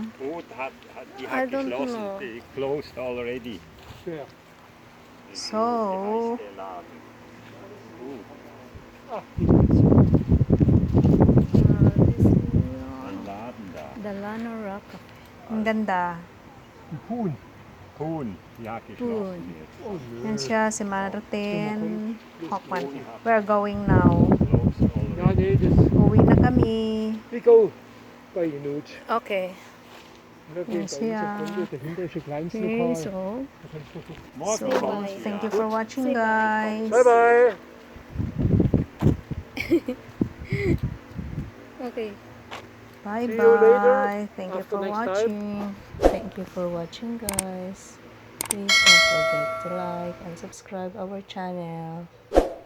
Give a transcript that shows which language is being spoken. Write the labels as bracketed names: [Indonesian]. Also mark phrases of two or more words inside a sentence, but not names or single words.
[German] Food die [English] I [German] hat [English] don't [German] geschlossen. [English] know. They closed already. So, [German] Der Laden. [English] This Lugano Rock Cafe. [Filipino] Ang ganda. [German] Huhn. Poon. Ja, geschlossen jetzt. [Filipino] Yan siya, si Martin Hockman. [English] We're going now. Closed already. [German] Ja, nee, das. [Filipino] Uwi na kami. [English] We go by Nut. Okay. [German] Da geht [English] Yes, [German] eine ja. Sekunde, dahinter ist ein kleines [English] Okay, [German] Lokal. [English] so, [German] Da kannst du gucken. Morgen [English] so [German] kommt [English] thank you for watching, guys. Bye bye. Okay. Bye See you later. bye. Thank you After for next time. watching. Thank you for watching, guys. Please don't forget to like and subscribe our channel.